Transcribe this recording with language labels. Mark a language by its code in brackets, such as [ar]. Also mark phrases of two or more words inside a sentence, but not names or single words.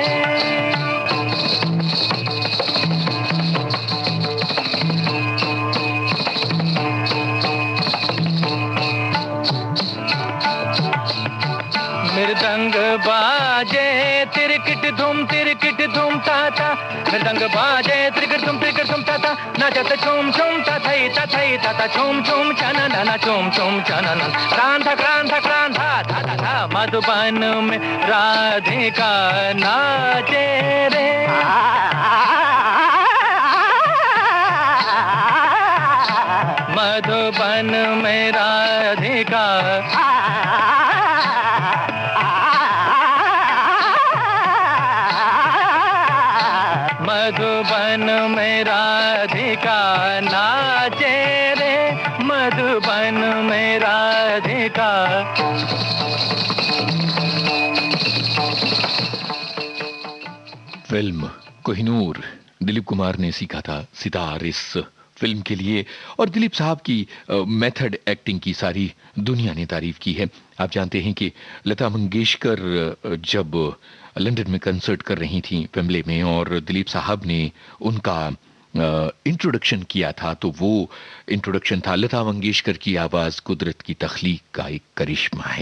[hi] मृदंग बाजे तिरकिट धूम ताता, मृदंग बाजे तिरकिट धूम ताता, नाचत छूम छूम तथई तथई तथा छूम छूम चना ना छूम छूम चना ना, क्रांता क्रांता क्रांता था था था, मधुबन में राधिका नाचे रे। मधुबन में राधिका मधुबन में राधिका नाचे रे, मधुबन में राधिका। फिल्म कोहिनूर दिलीप कुमार ने सीखा था सितार इस फिल्म के लिए, और दिलीप साहब की [en] method acting [hi] की सारी दुनिया ने तारीफ की है। आप जानते हैं कि लता मंगेशकर जब लंदन में कंसर्ट कर रही थी वेम्बले में और दिलीप साहब ने उनका इंट्रोडक्शन किया था, तो वो इंट्रोडक्शन था लता मंगेशकर की आवाज़ कुदरत की तख्लीक का एक करिश्मा है।